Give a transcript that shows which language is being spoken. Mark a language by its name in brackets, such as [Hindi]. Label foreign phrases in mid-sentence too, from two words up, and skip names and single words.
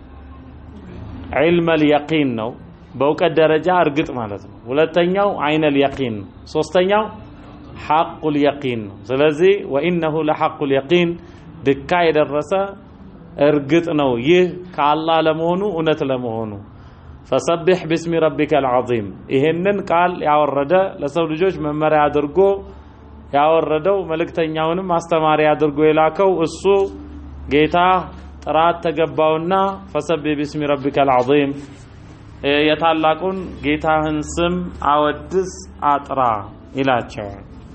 [Arabic] علم اليقين [Amharic] ነው በእውቀት ደረጃ እርግጥ ማለት ነው ሁለተኛው [Arabic] عين اليقين [Amharic] ሶስተኛው [Arabic] حق اليقين [Amharic] ነው ስለዚህ [Arabic] وإنه لحق اليقين [Amharic] ድካ የደረሰ እርግጥ ነው ይህ ከአላህ ለመሆኑ እውነት ለመሆኑ [Arabic] فسبح باسم ربك العظيم [Amharic] ይሄንን ቃል ያወረደ ለሰው ልጆች መመሪያ አድርጎ ያወረደው መልእክተኛውንም አስተማሪ አድርጎ የላከው እሱ ጌታ ጥራት ተገባውና [Arabic] فسبح باسم ربك العظيم [Amharic] የታላቁን ጌታህን ስም አወድስ አጥራ ይላቸዋል